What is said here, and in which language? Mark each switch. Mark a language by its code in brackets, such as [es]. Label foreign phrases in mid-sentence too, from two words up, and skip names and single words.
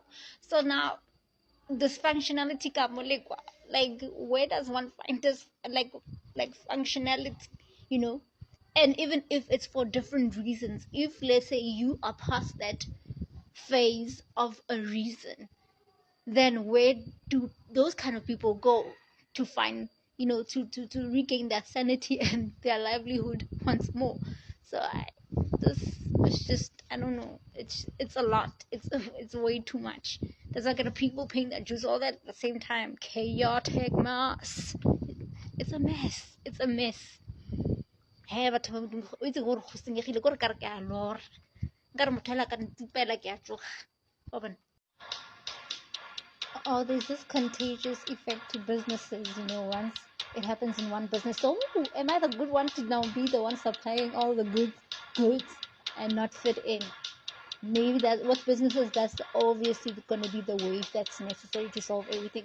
[en] So now this functionality [tn] ka molekwa, [en] like, where does one find this, like functionality, you know and even if it's for different reasons, if let's say you are past that phase of a reason, then where do those kind of people go to find, to regain their sanity and their livelihood once more? So this is just, I don't know, it's a lot, it's way too much. There's like a people paying that juice all that at the same time, chaotic mess. It's a mess. [tn] Hey, batho ba Modimo, o itse gore go senyegile kore kare ke a lora, nkare motho hela ka ntipela ke a tsoga wa bona. [en] Oh, there's this contagious effect to businesses, once it happens in one business. So, am I the good one to now be the one supplying all the goods and not fit in? Maybe that with businesses, that's obviously going to be the wave that's necessary to solve everything.